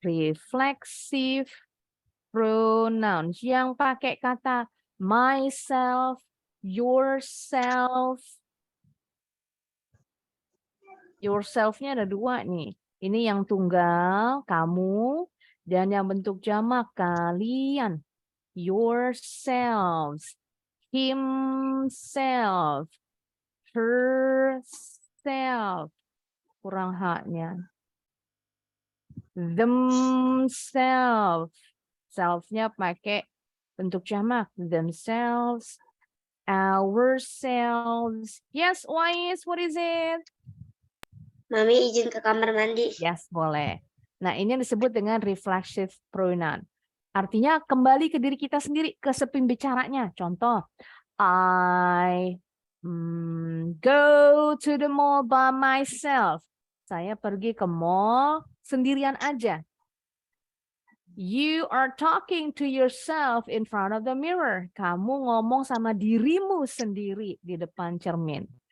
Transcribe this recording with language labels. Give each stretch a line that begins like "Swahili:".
Indonesian: Reflexive pronouns yang pakai kata myself, yourself. Yourself-nya ada 2 nih. Ini yang tunggal, kamu, dan yang bentuk jamak, kalian.
English: Yourselves, himself, herself.
Indonesian: Kurang haknya. Themselves. Self-nya pakai bentuk jamak. Themselves, ourselves.
English: Yes, Wais, what is it?
Indonesian: Mami izin ke kamar mandi.
English: Yes, boleh.
Indonesian: Nah, ini yang disebut dengan reflexive pronoun. Artinya kembali ke diri kita sendiri, ke pembicaranya.
English: Contoh, I go to the mall by myself.
Indonesian: Saya pergi ke mall sendirian aja.
English: You are talking to yourself in front of the mirror.
Indonesian: Kamu ngomong sama dirimu sendiri di depan cermin.